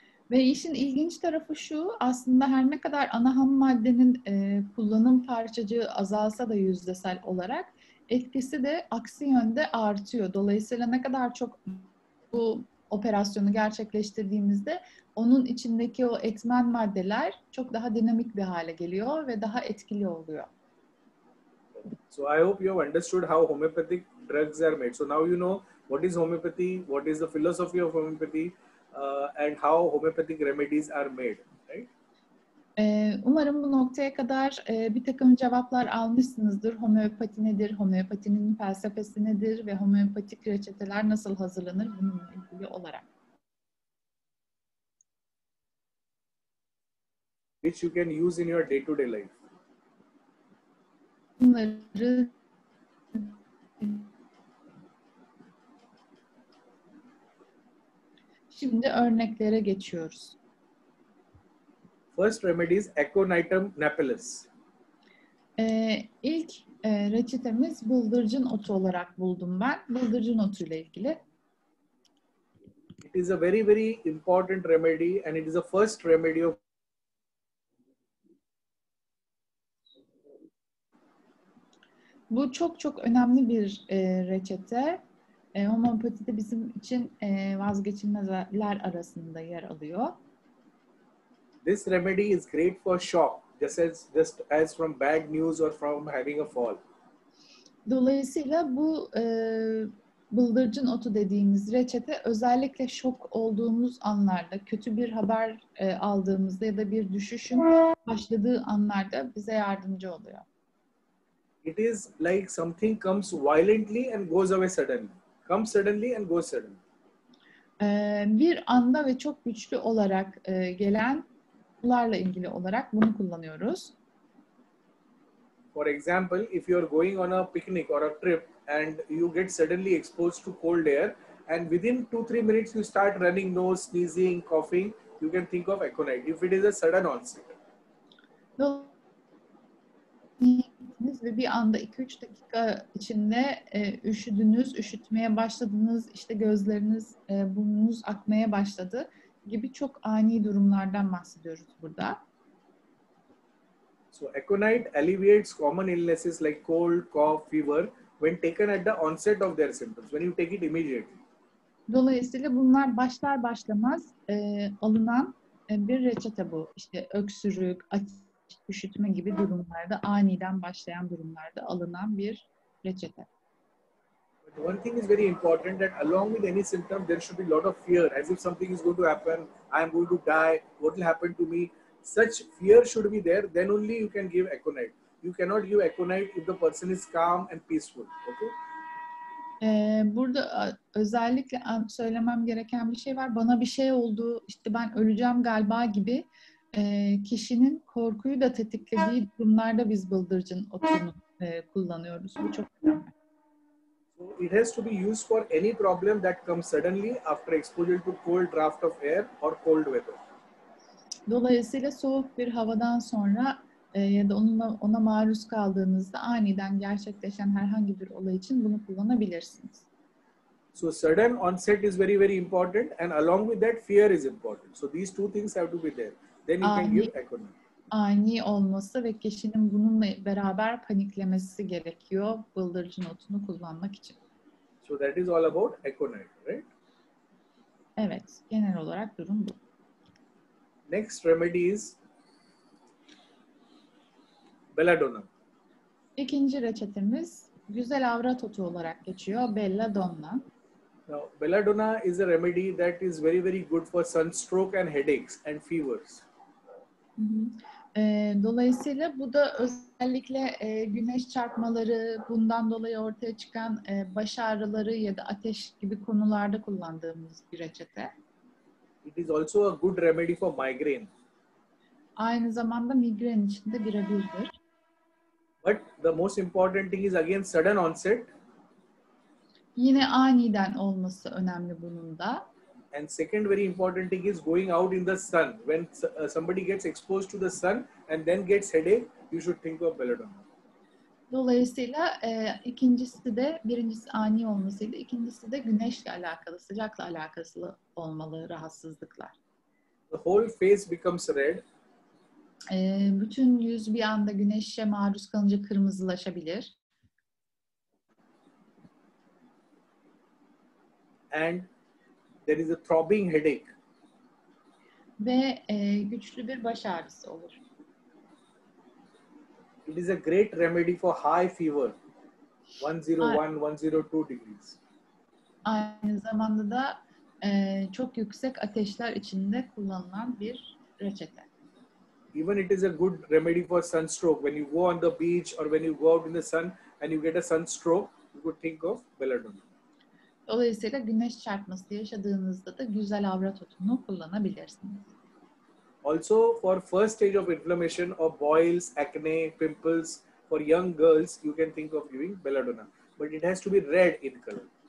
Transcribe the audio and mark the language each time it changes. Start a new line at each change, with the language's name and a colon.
Turkish: Ve işin ilginç tarafı şu, aslında her ne kadar ana ham maddenin kullanım parçacığı azalsa da yüzdesel olarak etkisi de aksi yönde artıyor. Dolayısıyla ne kadar çok bu operasyonu gerçekleştirdiğimizde onun içindeki o etmen maddeler çok daha dinamik bir hale geliyor ve daha etkili oluyor.
English: So I hope you have understood how homeopathic drugs are made. So now you know what is homeopathy, what is the philosophy of homeopathy, and how homeopathic remedies are made, right?
Turkish: Umarım bu noktaya kadar bir takım cevaplar almışsınızdır. Homeopati nedir, homeopatinin felsefesi nedir ve homeopatik reçeteler nasıl hazırlanır bununla ilgili olarak.
English: Which you can use in your day-to-day life.
Turkish: Bunları şimdi örneklere geçiyoruz.
English: First remedy is Aconitum napellus.
Turkish: İlk reçetemiz bıldırcın otu olarak buldum ben. Bıldırcın otu ile ilgili.
English: It is a very, very important remedy, and it is the first remedy of
Turkish: Bu çok çok önemli bir reçete. Homeopatide bizim için vazgeçilmezler arasında yer alıyor.
English: This remedy is great for shock, just as from bad news or from having a fall.
Turkish: Dolayısıyla bu bıldırcın otu dediğimiz reçete özellikle şok olduğumuz anlarda, kötü bir haber aldığımızda ya da bir düşüşün başladığı anlarda bize yardımcı oluyor.
English: It is like something comes violently and goes away suddenly. Comes suddenly and goes suddenly.
Turkish: Bir anda ve çok güçlü olarak gelen bunlarla ilgili olarak bunu kullanıyoruz.
English: For example, if you are going on a picnic or a trip and you get suddenly exposed to cold air, and within 2-3 minutes you start running nose, sneezing, coughing, you can think of aconite if it is a sudden onset.
Turkish: Ve bir anda 2-3 dakika içinde üşüdünüz, üşütmeye başladınız, işte gözleriniz, burnunuz akmaya başladı gibi çok ani durumlardan bahsediyoruz burada.
English: So aconite alleviates common illnesses like cold, cough, fever when taken at the onset of their symptoms, when you take it immediately.
Turkish: Dolayısıyla bunlar başlar başlamaz alınan bir reçete bu. İşte öksürük, üşütme gibi durumlarda, aniden başlayan durumlarda alınan bir reçete.
English: But one thing is very important, that along with any symptom, there should be a lot of fear, as if something is going to happen, I am going to die, what will happen to me? Such fear should be there, then only you can give aconite. You cannot give aconite if the person is calm and peaceful. Okay?
Turkish: Burada özellikle söylemem gereken bir şey var. Bana bir şey oldu, işte ben öleceğim galiba gibi kişinin korkuyu da tetiklediği durumlarda biz bıldırcın otunu kullanıyoruz. Bu çok önemli.
English: So it has to be used for any problem that comes suddenly after exposure to cold draft of air or cold weather.
Turkish: Dolayısıyla soğuk bir havadan sonra ya da ona maruz kaldığınızda aniden gerçekleşen herhangi bir olay için bunu kullanabilirsiniz.
English: So sudden onset is very, very important, and along with that, fear is important. So these two things have to be there. Then you can give aconite.
Turkish: Ani olması ve kişinin bununla beraber paniklemesi gerekiyor bıldırcın otunu kullanmak için.
English: So that is all about aconite, right?
Turkish: Evet, genel olarak durum bu.
English: Next remedy is belladonna.
Turkish: İkinci reçetemiz güzel avrat otu olarak geçiyor, belladonna.
English: Now, belladonna is a remedy that is very, very good for sunstroke and headaches and fevers. Hı hı.
Turkish: Dolayısıyla bu da özellikle güneş çarpmaları, bundan dolayı ortaya çıkan baş ağrıları ya da ateş gibi konularda kullandığımız bir reçete.
English: It is also a good remedy for migraine.
Turkish: Aynı zamanda migren için de birebirdir.
English: But the most important thing is again sudden onset.
Turkish: Yine aniden olması önemli bunun da.
English: And second very important thing is going out in the sun. When somebody gets exposed to the sun and then gets headache, you should think of belladonna.
Turkish: Dolayısıyla ikincisi de, birincisi ani olmasıyla, ikincisi de güneşle alakalı, sıcakla alakalı olmalı rahatsızlıklar.
English: The whole face becomes red.
Turkish: Bütün yüz bir anda güneşe maruz kalınca kırmızılaşabilir.
English: And there is a throbbing headache.
Turkish: Ve güçlü bir baş ağrısı olur.
English: It is a great remedy for high fever, 101, 102 degrees.
Turkish: Aynı zamanda da çok yüksek ateşler içinde kullanılan bir reçete.
English: Even it is a good remedy for sunstroke. When you go on the beach or when you go out in the sun and you get a sunstroke, you could think of belladonna.
Turkish: Dolayısıyla güneş çarpması yaşadığınızda da güzel avrat otunu kullanabilirsiniz.
English: Also, for first stage of inflammation or boils, acne, pimples, for young girls, you can think of giving belladonna. But it has to be red in color.